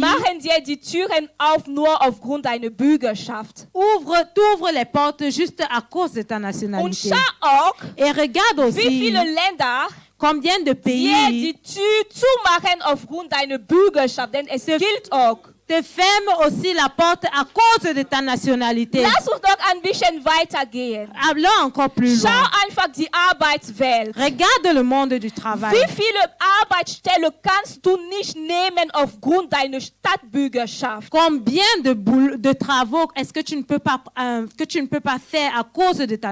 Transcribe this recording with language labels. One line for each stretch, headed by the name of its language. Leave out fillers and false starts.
German: machen dir die Türen auf nur aufgrund deiner Bürgerschaft.
French: t'ouvrent les portes juste à cause de ta
German: Und
French: nationalité.
German: schau auch,
French: Et regarde
German: wie
French: aussi
German: viele Länder
French: combien de
German: dir
French: pays
German: die Tür zumachen aufgrund deiner Bürgerschaft. Denn es gilt auch.
French: te ferment aussi la porte à cause de ta nationalité.
German: Lass uns doch ein bisschen weitergehen.
French: Allons encore plus
German: Schau
French: loin.
German: einfach die Arbeitswelt.
French: Regarde le monde du travail.
German: Wie viele Arbeitsstellen kannst du nicht nehmen aufgrund deiner Stadtbürgerschaft?
French: Combien de travaux est-ce que tu ne peux pas faire à cause de ta